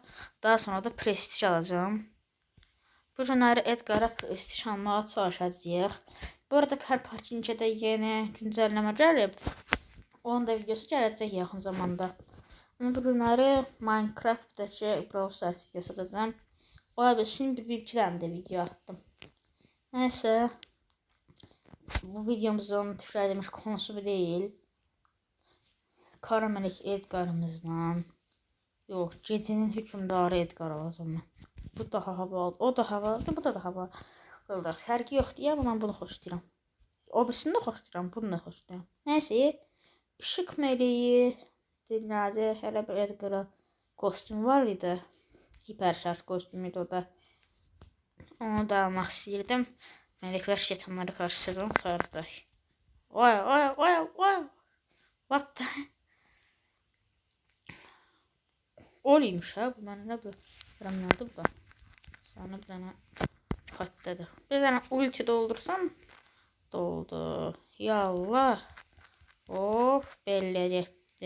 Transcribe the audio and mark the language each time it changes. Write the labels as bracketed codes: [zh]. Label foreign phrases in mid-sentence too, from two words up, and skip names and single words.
[az] Daha sonra da prestij alacağım. Bu günləri Edgar'a prestij almağa çalışacağıq. Bu arada Car Parking'ə də yeni güncəlləmə gəlib. Onun da videosu gələcək yaxın zamanda. Ama bu günləri Minecraft'daki Brawl Stars videosu atacağım. [tr] Ola bilsin bir-iki tane de video attım. Neyse. Bu videomuzun tükürülmüş konusu bu değil. Karamelik Edgar'ımızla. Yok, gecenin hükümdarı Edgar alacağım ben. Bu daha havalı, o da havalıdır, bu da havalı. [az] Burada fərqi yoxdur ya, ben bunu xoşlayıram. O birisini də xoşlayıram, bunu da xoşlayıram. Neyse, ışık meleği dinlədi, hələ bir Edgar'a kostüm var idi. Hiperşarj kostümüydü o da. Onu da almaq istəyirdim. Meleklər şeytanları qarşısından qurtaracaq. Oy. [en] What the? [az] Oluymuş ha, bu mənə nə bu? Rəmnadı bu da. Sana bir dənə patladı. Bir dənə ulti doldursam doldu. Yallah. Of, belli getdi.